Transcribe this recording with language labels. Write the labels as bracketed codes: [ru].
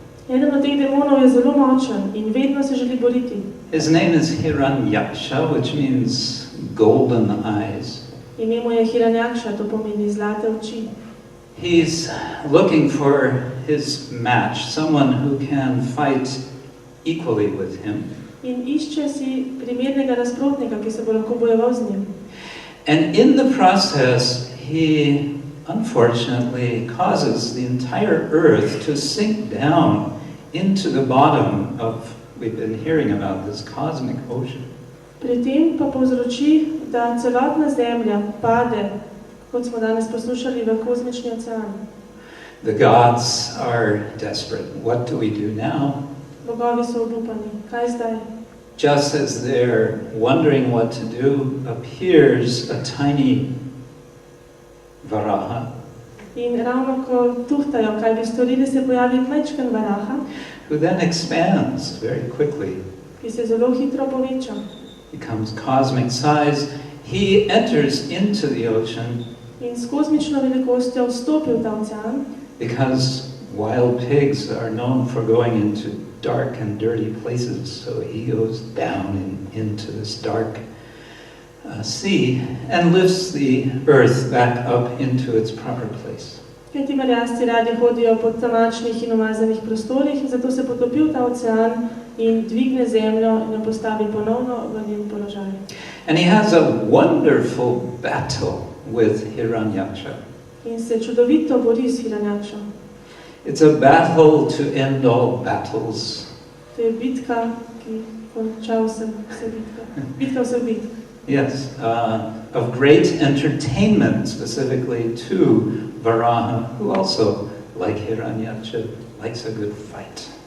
[sl] Eden od teh demonov je zelo močen in vedno se želi boriti. [en] His name is Hiranyaksha, which means golden eyes. [sl] Ime mu je Hiranyaksha, to pomeni zlate oči. [en] He's looking for his match, someone who can fight equally with him. [sl] In išče si primernega nasprotnika, ki se bo lahko bojeval z njim. [en] And in the process, he unfortunately causes the entire earth to sink down into the bottom of, we've been hearing about this cosmic ocean. [sl] Pri tem pa povzroči, da celotna zemlja pade, kot smo danes poslušali, v kozmični ocean. [en] The gods are desperate. What do we do now? [sl] Bogovi so obupani. Kaj zdaj? [en] Just as they're wondering what to do, appears a tiny Varaha, [sl] In ravno ko tuhtajo, kaj bi storili, se pojavi majčken Varaha, [en] who then expands very quickly, [sl] ki se zelo hitro poveča. [en] becomes cosmic size. He enters into the ocean [sl] In s kozmično velikostjo vstopi v ta ocean, [en] because wild pigs are known for going into dark and dirty places, so he goes down into this dark sea and lifts the earth back up into its proper place. [sl] ker ti merjasci radi hodijo po tamačnih in umazanih prostorih, zato se potopi v ta ocean in dvigne zemljo in jo postavi ponovno v njen položaj. [en] And he has a wonderful battle with Hiranyaksha. [sl] In se čudovito bori s Hiranjakšo. [en] It's a battle to end all battles. [sl] To je bitka, ki konča vse bitka. Bitka vseh bitk. [en] Yes, of great entertainment, specifically to Varaha, who also, like Hiranyaksha, likes a good fight.